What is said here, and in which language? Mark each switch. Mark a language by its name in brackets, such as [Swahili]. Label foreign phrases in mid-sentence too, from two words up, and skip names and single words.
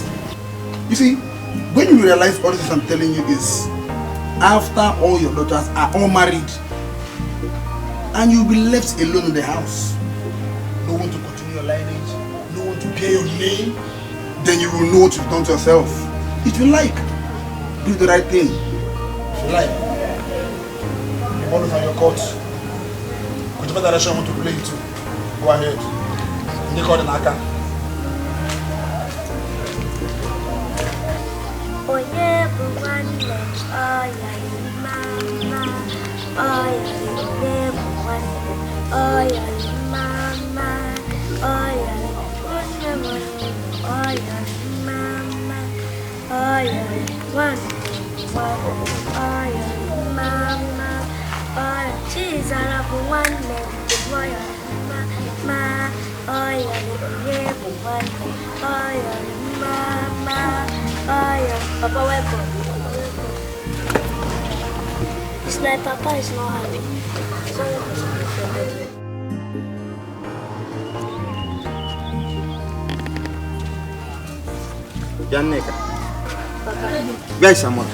[English] You see, when you realize all this I'm telling you is after all your daughters are all married and you'll be left alone in the house, no one to continue your lineage, no one to bear your name, then you will know what you've done to yourself. If you like, do the right thing. If you like, the ball is on your court. Whichever direction you want to play it to, go ahead. They call the Naka. Oye buwane, oya mama, oya oye buwane, oya mama, oya buwane, oya mama, oya buwane, oya mama, oya chizara buwane, oya mama, oya oye buwane, oya mama. Papa, welcome. It's like Papa is not happy. Njideka. Where is your mother?